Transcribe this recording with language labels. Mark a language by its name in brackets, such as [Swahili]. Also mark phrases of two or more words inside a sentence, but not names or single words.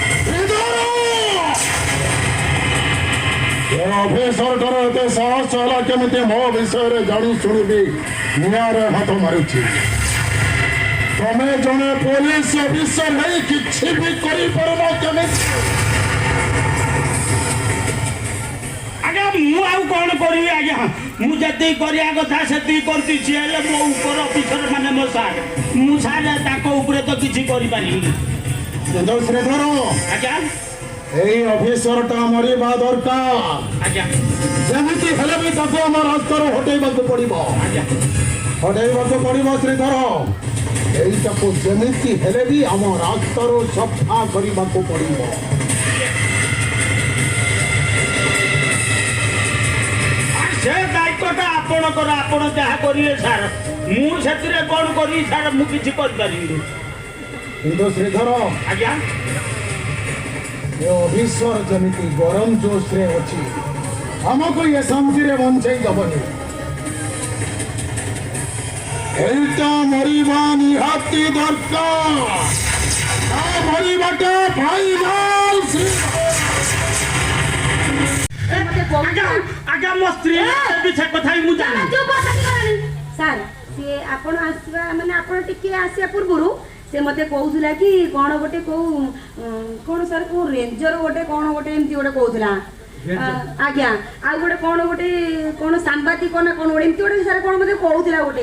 [Odia] ଅଫିସରଙ୍କର ଏତେ ସାହସ ହେଲା କେମିତି ମୋ ବିଷୟରେ ଜାଣି ଶୁଣିବି ନିଆଁରେ ହାତ ମାରୁଛି ତମେ ଜଣେ ପୋଲିସ ଅଫିସର ନେଇ କିଛି ବି କରିପାରିବ କେମିତି ଆଜ୍ଞା ମୁଁ ଆଉ କ'ଣ କରିବି ଆଜ୍ଞା ମୁଁ ଯେତିକି କରିବା କଥା ସେତିକି କରିଛି ସିଏ ହେଲେ ମୋ ଉପର ଅଫିସର ମାନେ ମୋ ସାର୍ ମୁଁ ସାର୍ ତାଙ୍କ ଉପରେ ତ କିଛି କରିପାରିବିନି କିନ୍ତୁ ଶ୍ରୀଧର ଆଜ୍ଞା ଏଇ ଅଫିସରଟା ମରିବା ଦରକାର ଆଜ୍ଞା যেମିତି ହେଲେ ବି ତାକୁ ଆମ ରାସ୍ତାରୁ ହଟେଇବାକୁ ପଡିବ ଆଜ୍ଞା ହଟେଇବାକୁ ପଡିବ ଶ୍ରୀଧର এইটাକୁ ଯେମିତି ହେଲେ ବି ଆମ ରାସ୍ତାରୁ ସଫା କରିବାକୁ ପଡିବ ସେ ଦାୟିତ୍ୱଟା ଆପଣଙ୍କର ଆପଣ ଯାହା କରିବେ ସାର୍ ମୁଁ ସେଥିରେ କ'ଣ କରିବି ସାର୍ ମୁଁ କିଛି କରିପାରିବିନି କିନ୍ତୁ ଶ୍ରୀଧର ଆଜ୍ଞା ଏ ଅଫିସର ଯେମିତି ଗରମ ଜୋଶରେ ଅଛି ଆମକୁ ଏ ଶାନ୍ତିରେ ବଞ୍ଚେଇ ଦେବନି ଏଇଟା ମରିବା ନିହାତି ଦରକାର ତା ମରିବାଟା ଫାଇନାଲ ଆଜ୍ଞା ଆଜ୍ଞା ମୋ ସ୍ତ୍ରୀ ବି ସେ କଥା ହିଁ ମୁଁ ଜାଣିନି ସାର୍ ସିଏ ଆପଣ ଆସିବା ମାନେ ଆପଣ ଟିକେ ଆସିବା ପୂର୍ବରୁ ସେ ମତେ କହୁଥିଲା କି କ'ଣ ଗୋଟେ କୋଉ କ'ଣ ସାର୍ କୋଉ ରେଞ୍ଜର ଗୋଟେ କ'ଣ ଗୋଟେ ଏମିତି ଗୋଟେ କହୁଥିଲା ଆଜ୍ଞା ଆଉ ଗୋଟେ କ'ଣ ଗୋଟେ କ'ଣ ସାମ୍ବାଦିକ ନା କ'ଣ ଗୋଟେ ଏମିତି ଗୋଟେ ସାର୍ କ'ଣ ମତେ କହୁଥିଲା ଗୋଟେ